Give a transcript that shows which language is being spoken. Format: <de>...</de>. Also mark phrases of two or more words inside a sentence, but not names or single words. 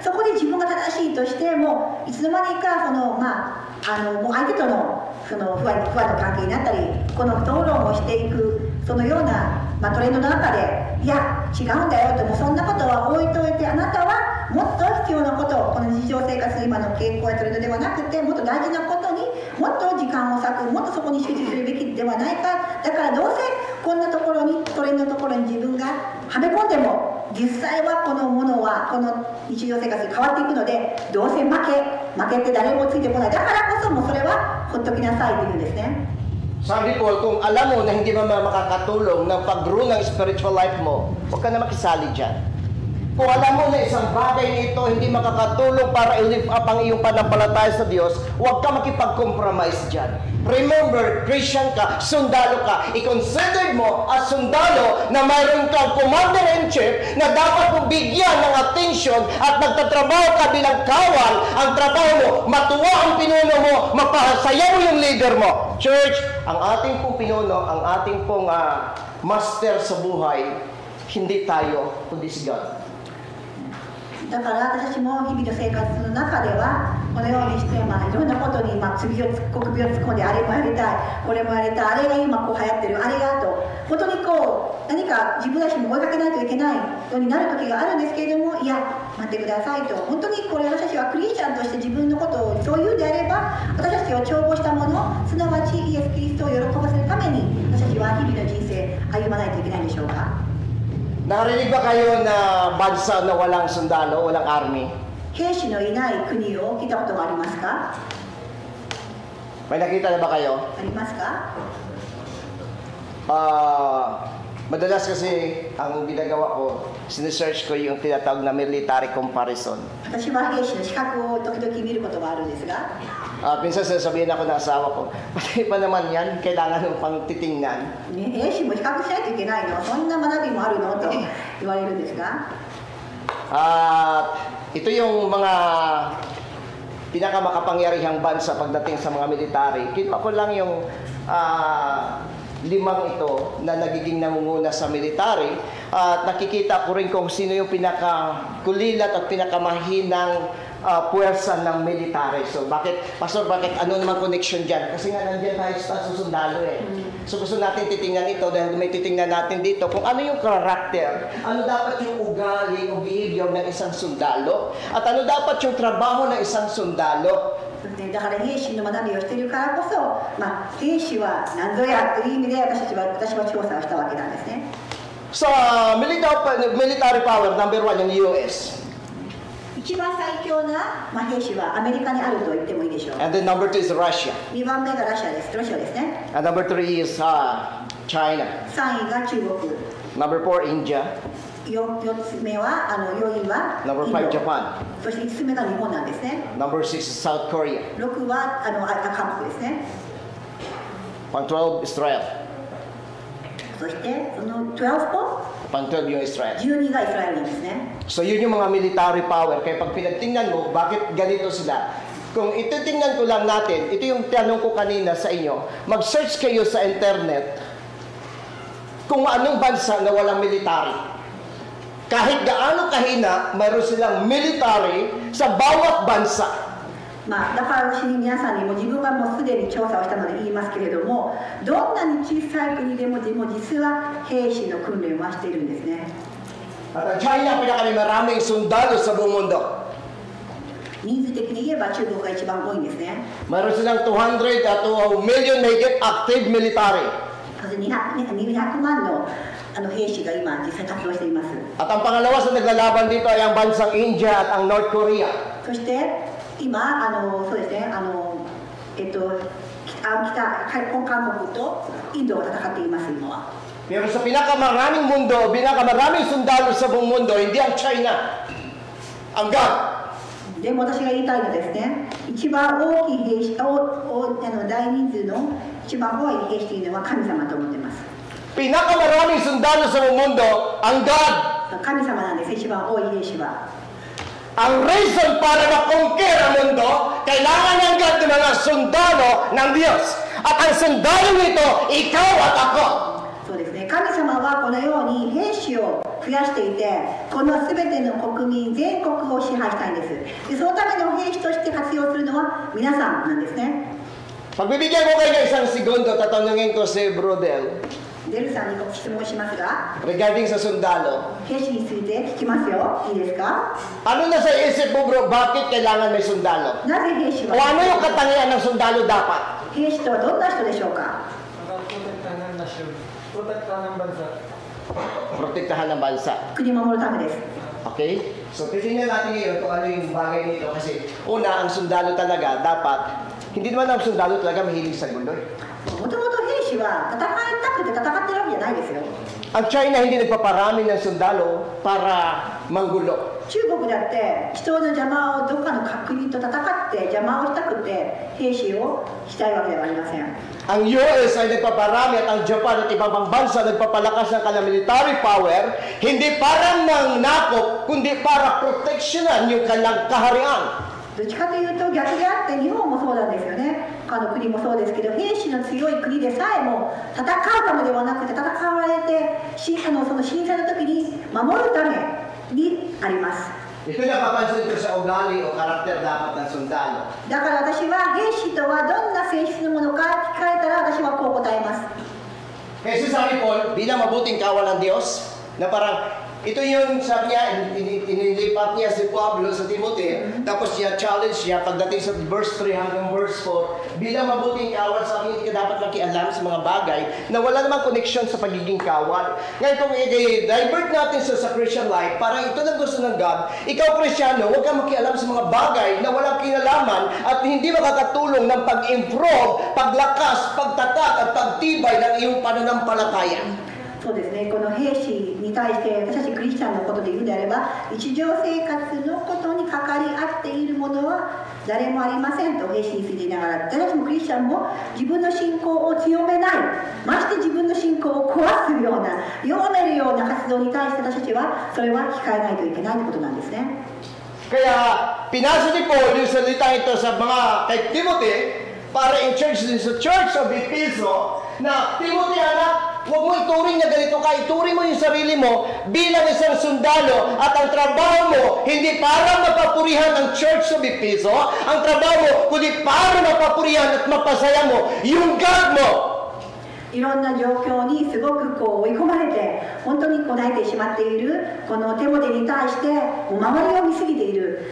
<ja>そこで自分が正しいとしてもいつの間にかもう相手との不和の関係になったり、この討論をしていくそのような、トレンドの中で、いや違うんだよと、もうそんなことは置いといて、あなたはもっと必要なことを、この日常生活の今の傾向やトレンドではなくて、もっと大事なことにもっと時間を割く、もっとそこに集中するべきではないか。だからどうせこんなところに、トレンドのところに自分がはめ込んでも、実際はこのものはこの日常生活に変わっていくので、どうせ負けて誰もついてこない。だからこそもうそれはほっときなさいというんですね。</ja> <tl>Sabi ni Paul, kung alam mo na hindi mo makakatulong ng pag-grow ng</tl> <en>spiritual life</en> <tl>mo, huwag ka na makisali dyan. Kung alam mo na isang bagay nito hindi makakatulong para i-</tl> <en>lift up</en> <tl>ang iyong panampalataya sa Diyos, huwag ka makipag-compromise dyan.</tl> <en>Remember, Christian</en> <tl>ka, sundalo ka. I-consider mo as sundalo na mayroon kang commander-in-chief na dapat mong bigyan ng attention at nagtatrabaho ka bilang kawal. Ang trabaho mo, matuwa ang pinuno mo, mapasaya mo yung leader mo. Church, ang ating pong pinuno, ang ating pong master sa buhay, hindi tayo, kundi si God.</tl> <ja>だから私も日々の生活の中ではこのようにしていろんなことに首を突っ込んで、あれもやりたい、これもやりたい、あれが今流行ってる、あれがと本当に何か自分たちも追いかけないといけないようになる時があるんですけれども、いや待ってくださいと、本当にこれ私たちはクリスチャンとして自分のことをそう言うであれば、私たちを調合したもの、すなわちイエス・キリストを喜ばせるために私たちは日々の人生歩まないといけないんでしょうか。</ja> <tl>Narinig ba kayo na bansa na walang sundalo, walang army?</tl> <ja>兵士のいない国を聞いたことがありますか？</ja> <tl>May nakita na ba kayo?</tl> <ja>ありますか？</ja> <tl>Madalas kasi ang ginagawa ko, sinesearch ko yung tinatawag na</tl> <en>military comparison.</en> <ja>私は兵士の資格を時々見ることがあるんですが、</ja> <tl>Minsan sasabihin ako ng asawa ko, pati pa naman yan, kailangan ng pang titingnan.</tl> <ja>兵士も比較しないといけないの、そんな学びもあるのと言われるんですが、</ja> <tl>ito yung mga pinakamakapangyarihang bansa pagdating sa mga military. Kinuha ko lang yung 5 ito na nagiging namumuna sa military at nakikita ko rin kung sino yung pinakakulilat at pinakamahinang puwersa ng military. So bakit, Pastor, ano naman connection dyan? Kasi nga nandiyan tayo sa susundalo eh. So gusto natin titingnan ito dahil may titingnan natin dito kung ano yung karakter, ano dapat yung ugali o behavior ng isang sundalo, at ano dapat yung trabaho ng isang sundalo.</tl> <ja>だから兵士の学びをしているからこそ、兵士は何ぞやという意味で私は調査をしたわけなんですね。</ja> <tl>Sa</tl> <en>military power,</en> <tl>number 1 yung US.</tl> <ja>一番最強な兵士はアメリカにあると言ってもいいでしょう。</ja> <en>And then number 2 is Russia.</en> <ja>2 番目がロシアです。ね。</ja> <en>And number 3 is China.</en> <ja>3 位が中国。</ja> <en>Number 4, India.</en> <ja>4 つ目は4位は</ja> <en>Number</en> <ja>インド。</ja> <en>5, Japan.</en> <ja>そして5つ目が日本なんですね。</ja> <en>Number 6 is South Korea.</en> <ja>6 は韓国ですね。</ja> <tl>Pang 12, Israel.</tl> <ja>そしてその12個</ja> <tl>Pang-12 yung Israel.</tl> <ja>12 がイスラエルなんですね。</ja> <tl>So yun yung mga</tl> <en>military power.</en> <tl>Kaya pag pinagtingnan mo, bakit ganito sila? Kung ititingnan ko lang natin, ito yung tanong ko kanina sa inyo, mag-search kayo sa internet kung anong bansa na walang military. Kahit gaano kahina, mayroon silang military sa bawat bansa.</tl> <ja>まあ、だから私に皆さんにも自分はもうすでに調査をしたので言いますけれども、どんなに小さい国でも実は兵士の訓練はしているんですね。</ja> <tl>At ang China, pinakamaraming sundalo sa buong mundo.</tl> <ja>人数的に言えば中国が一番多いんですね。</ja> <tl>Mayroon silang 200 at 1 million higit active military.</tl> <ja>200 万の兵士が今実際活動しています。</ja> <tl>At ang pangalawa sa naglalaban dito ay ang bansang India at ang North Korea.</tl> <ja>そして今そうですね韓国とインドが戦っています今は。</ja> <tl>Pero sa pinakamaraming mundo, pinakamaraming sundalo sa buong mundo, hindi ang China. Ang God.</tl> <ja>でも私が言いたいのはですね、一番大きい兵士、大人数の一番多い兵士というのは神様と思っています。</ja> <tl>Pinakamaraming sundalo sa buong mundo, ang God.</tl> <ja>神様なんです、一番多い兵士は。</ja> <tl>Ang reason para makonquer ang mundo, kailangan ng God ng mga sundalo ng Diyos. At ang sundalo nito, ikaw at ako.</tl> <ja>そうですね、神様はこのように兵士を増やしていて、この全ての国民全国を支配したいんです。でそのための兵士として活用するのは皆さんなんですね。</ja> <tl>Pagbibigyan ko kayo ng isang segundo, tatanungin ko si Brodel</tl> <ja>デルさんにご質問しますが、</ja> <tl>regarding sa sundalo.</tl> <ja>兵士について聞きますよ。いいですか？</ja> <tl>Ano na sa isip mo, bro? Bakit kailangan may sundalo?</tl> <ja>なぜ兵士</ja> <tl>O</tl> <ja>は</ja> <tl>ano yung katangian ng sundalo dapat?</tl> <ja>兵士とはどんな人でしょうか？</ja> <tl>Protektahan ng bansa.</tl> <ja>国を守るためです。</ja> <tl>Okay? So, titingnan natin ngayon kung ano yung bagay nito. Kasi, una, ang sundalo talaga, dapat, hindi naman ang sundalo talaga mahilig sa gulo.</tl> <ja>もともと兵士は戦いたくて戦ってるわけじゃないですよ。</ja> <tl>Ang China hindi nagpaparami ng sundalo para manggulo.</tl> <ja>中国だって人の邪魔をどっかの国と戦って邪魔をしたくて兵士をしたいわけではありません。</ja> <tl>Ang US ay nagpaparami at ang Japan at ibang bang bansa nagpapalakas ng kanilang</tl> <en>military power,</en> <tl>hindi para mangnakop, kundi para proteksyonan yung kanilang kaharian.</tl> <ja>どっちかというと逆であって日本もそうなんですよね。他の国もそうですけど、兵士の強い国でさえも戦うためではなくて戦われてその震災の時に守るためにあります。</ja> <tl>Ito napapansin ko sa ugali o karakter dapat ng sundalo.</tl> <ja>だから私は兵士とはどんな性質のものか聞かれたら私はこう答えます。</ja> <tl>Kaya si Sabi Paul, bilang mabuting kawal ng Diyos, na parang ito yung sabi niya, inilipat niya si Pablo sa Timothy, tapos siya challenge niya pagdating sa verse 3 hanggang verse 4, bilang mabuting kawal, sabi niya dapat makialam sa mga bagay na wala namang connection sa pagiging kawal. Ngayon kung i-divert natin sa</tl> <en>Christian life,</en> <tl>parang ito lang gusto ng God, ikaw Kristyano, huwag kang makialam sa mga bagay na walang kinalaman at hindi makakatulong ng pag-improve, paglakas, pagtatag at pagtibay ng iyong pananampalataya.</tl> <ja>そうですね、この兵士に対して私たちクリスチャンのことで言うのであれば、日常生活のことに関わり合っているものは誰もありませんと兵士について言いながら、私たちもクリスチャンも自分の信仰を強めない、まして自分の信仰を壊すような、弱めるような活動に対して私たちはそれは控えないといけないということなんですね。</ja> <tl>Kaya pinasa ni Paul yung salita ito sa mga kay Timothy para in-charge din sa Church of Epheso na Timothy anak, huwag mo ituring na ganito ka, ituring mo yung sarili mo bilang isang sundalo at ang trabaho mo hindi para mapapurihan ang Church of Epheso, ang trabaho mo kundi para mapapurihan at mapasaya mo yung God mo.</tl> <ja>いろんな状況にすごく追い込まれて本当にこなえてしまっているこのテモテに対してもう周りを見すぎている。</ja>